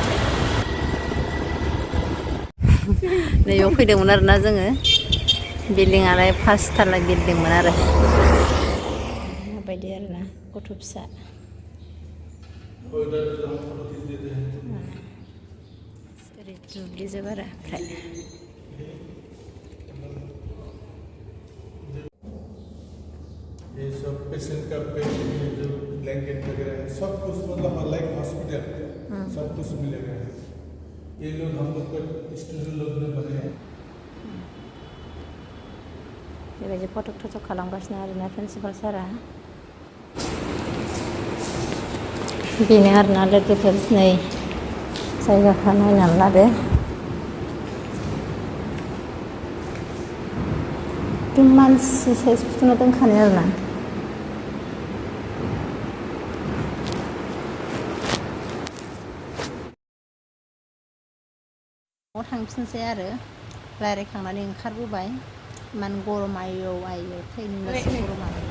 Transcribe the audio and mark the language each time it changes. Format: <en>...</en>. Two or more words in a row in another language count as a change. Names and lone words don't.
<brx>नैयाव फैदोंमोन आरोना जोङो बिल्डिंआलाय 5 ताला बिल्डिंमोन आरो माबायदि आरोना गथ' फिसा ओरै दुब्लिजोब आरो ओमफ्राय</brx> <hi>ये सब पेशेंट का बेड जो ब्लैंकेट वगैरह है सब कुछ मतलब</hi> <en>like hospital</en> <hi>सब कुछ मिलेगा ये लोग हम लोग को स्टूडेंट लोग ने बने हैं</hi> <brx>बेबायदि फटक थटक खालामगासिनो आरोना प्रिन्सिपाल सारा बेनो आरोना लोगोफोर नै जायगाफ्रा नायनानै लादो मानसि साइज फुथुना दोनखानाय आरोना न'आव थांफिनसै आरो रायज्लायखांनानै ओंखारबोबाय इमान गरम आयौ थैनोसै गरमा</brx>